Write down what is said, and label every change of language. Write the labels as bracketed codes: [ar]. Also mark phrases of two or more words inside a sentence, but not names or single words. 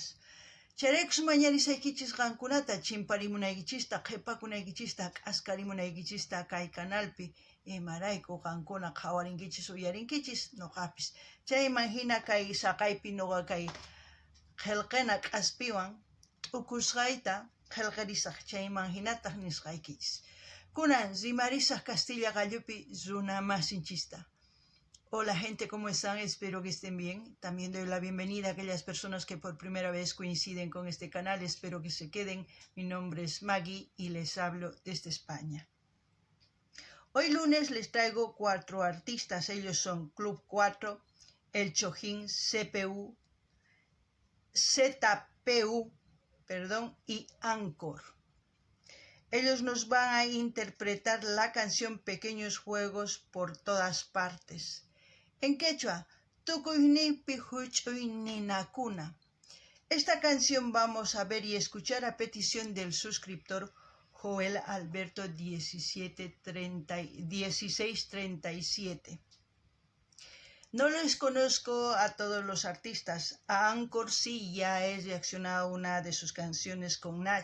[qu] Chayraykus mañarisaykichis qankunata chimparimunaykichista, qhipakunaykichista, k'askarimunaykichista kay kanalpi imarayku qankuna qhawarinkichis uyarinkichis nuqapis. Chayman hina kay saqaypi nuqa kay qillqina k'aspiwan t'ukusqayta qillqirisaq, chayman hinataq nisqaykichis. Kunan rimarisaq Castilla Gallupi runa masinchista. [es] Hola gente, ¿cómo están? Espero que estén bien. También doy la bienvenida a aquellas personas que por primera vez coinciden con este canal. Espero que se queden. Mi nombre es Maggie y les hablo desde España. Hoy lunes les traigo 4 artistas. Ellos son Club 4, El Chojín, ZPU, y Angkor. Ellos nos van a interpretar la canción Pequeños Juegos por Todas Partes. En quechua, [qu] Tukuynipi huch'uy ninakuna. [es] Esta canción vamos a ver y escuchar a petición del suscriptor Joel Alberto 1637. No les conozco a todos los artistas. A Angkor sí, ya he reaccionado a una de sus canciones con Nach.